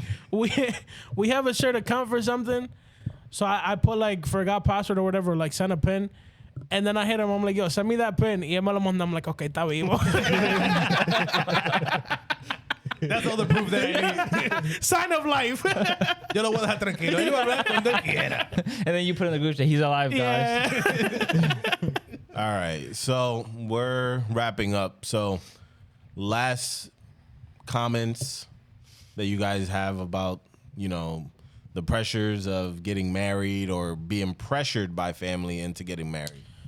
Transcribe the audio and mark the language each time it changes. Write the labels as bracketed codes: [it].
[en] we have a shared account for something. So I put like forgot password or whatever, like send a pin. And then I hit him, I'm like, yo, send me that pin. [es] Y él me lo manda, [en] I'm like, okay, [es] está vivo. [en] That's all the proof that I need. Sign of life. [es] Yo lo voy a dejar tranquilo. Yo voy a hablar cuando él quiera. [en] And then you put in the group chat, he's alive, guys. Yeah. All right, so we're wrapping up. So, last comments that you guys have about, you know, the pressures of getting married or being pressured by family into getting married.